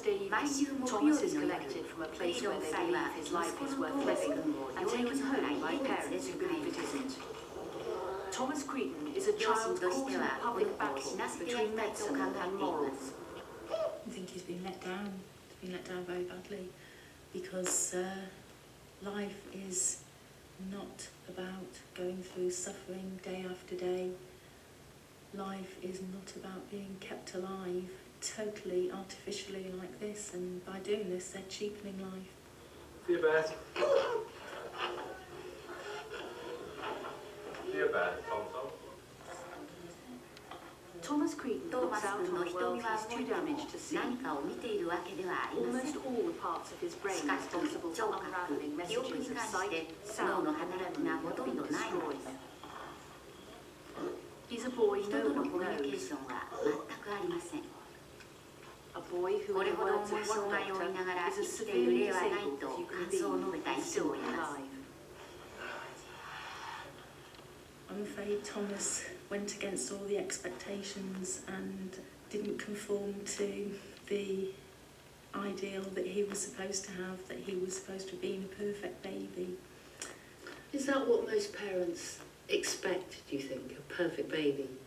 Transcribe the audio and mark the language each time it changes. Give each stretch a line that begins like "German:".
Japanese: 毎週木曜日の夜、クリードン夫妻は息子のトーマス君を養育のない家に連れて帰ります。両親としてはこの子を死なせてやりたいと考えています。
English: I think he's been let down. He's been let down very badly because life is not about going through suffering day after day. Life is not about being kept alive totally artificially like this, and by doing this they're cheapening life. Feel bad. Feel bad, Tom.
Japanese: トーマス君の瞳は動いても何かを見ているわけではありません。しかし聴覚、記憶に関して脳の働きがほとんどないのです。人とのコミュニケーションは全くありません。これほど重い障害を負いながら生きている例はないと感想を述べた医師もいます。
English: I'm afraid Thomas went against all the expectations and didn't conform to the ideal that he was supposed to have, that he was supposed to be a perfect baby. Is that what most parents expect, do you think, a perfect baby?